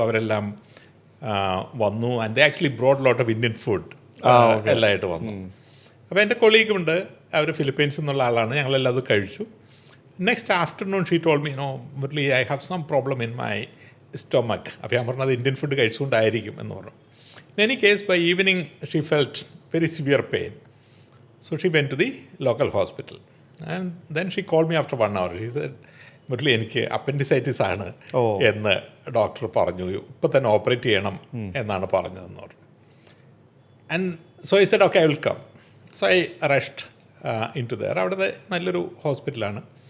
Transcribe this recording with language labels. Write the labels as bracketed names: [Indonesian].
[Malayalam] അവരെല്ലാം വന്നു. [English] and they actually brought lot of Indian food [Malayalam] എല്ലാമായിട്ട് വന്നു. അപ്പോൾ എൻ്റെ കൊളീഗുണ്ട്, അവർ ഫിലിപ്പീൻസിൽ നിന്നുള്ള ആളാണ്. ഞങ്ങളെല്ലാം അത് കഴിച്ചു. [English] Next afternoon she told me Murali I have some problem in my stomach. [Malayalam] അപ്പോൾ ഞാൻ പറഞ്ഞത് ഇന്ത്യൻ ഫുഡ് കഴിച്ചുകൊണ്ടായിരിക്കും എന്ന് പറഞ്ഞു. [English] In any case, by evening, she felt very severe pain. So she went to the local hospital. And then she called me after 1 hour. She said, [Malayalam] Murali എനിക്ക് appendicitis ആണ് എന്ന് doctor പറഞ്ഞു. ഇപ്പം തന്നെ ഓപ്പറേറ്റ് ചെയ്യണം എന്നാണ് പറഞ്ഞതെന്ന് പറഞ്ഞു. [English] And so I said okay I will come. So I rushed in to there. [Malayalam] അവിടുത്തെ നല്ലൊരു ഹോസ്പിറ്റലാണ്.